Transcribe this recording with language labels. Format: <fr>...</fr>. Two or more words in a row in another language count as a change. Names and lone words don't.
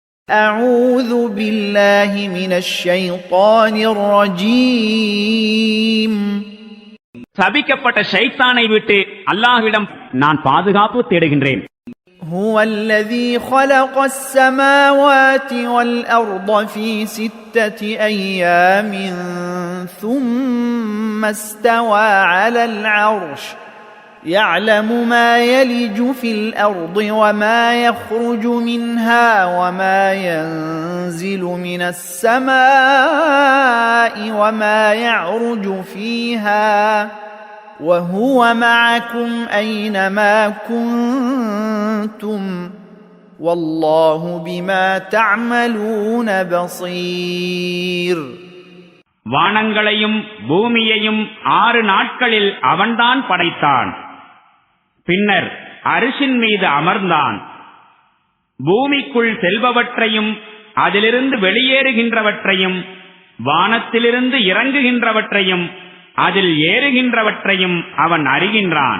<ar>أعوذ بالله من الشيطان الرجيم.</ar> <ta>சபிக்கப்பட்ட ஷைத்தானை விட்டு அல்லாஹ்விடம் நான் பாதுகாப்பு தேடுகின்றேன்.</ta> <ar>هو الذي خلق السماوات والأرض في 6 أيام ثم استوى على العرش يعلم ما يلج في الأرض وما يخرج منها وما ينزل من السماء وما يعرج فيها وهو معكم أينما كنتم والله بما تعملون بصير.</ar> <ta>வானங்களையும் பூமியையும் 6 நாட்களில் அவன்தான் படைத்தான். பின்னர் அரிசின் மீது அமர்ந்தான். பூமிக்குள் செல்பவற்றையும் அதிலிருந்து வெளியேறுகின்றவற்றையும் வானத்திலிருந்து இறங்குகின்றவற்றையும் அதில் ஏறுகின்றவற்றையும் அவன் அறிகின்றான்.</ta>